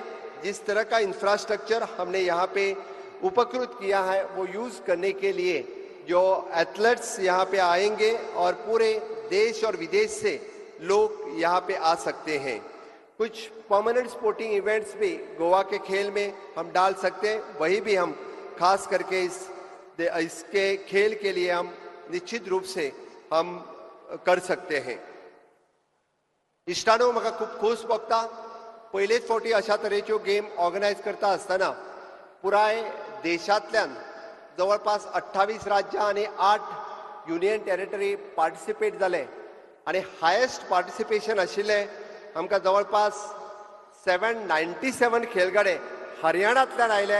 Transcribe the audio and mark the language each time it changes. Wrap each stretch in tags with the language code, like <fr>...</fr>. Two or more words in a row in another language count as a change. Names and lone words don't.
<hi>जिस तरह का इंफ्रास्ट्रक्चर हमने यहाँ पे उपकृत किया है वो यूज करने के लिए जो एथलेट्स यहाँ पे आएंगे और पूरे देश और विदेश से लोग यहाँ पे आ सकते हैं। कुछ</hi> <en>permanent sporting events</en> <hi>भी गोवा के खेल में हम डाल सकते हैं, वही भी हम खास करके इसके खेल के लिए हम निश्चित रूप से हम कर सकते हैं।</hi> <kok>इश्टानो म्हाका खूब खोस भोगता, पयलेच फावटी अशा तरेच्यो</kok> <en>game organise</en> <kok>करता आसतना पुराय देशांतल्यान जवळपास 28 राज्यां आणि 8</kok> <en>union territory participate</en> <kok>जाले आणि</kok> <en>highest participation</en> <kok>आशिल्ले आमकां जवळपास 797 खेळगडे हरियाणांतल्यान आयले।</kok>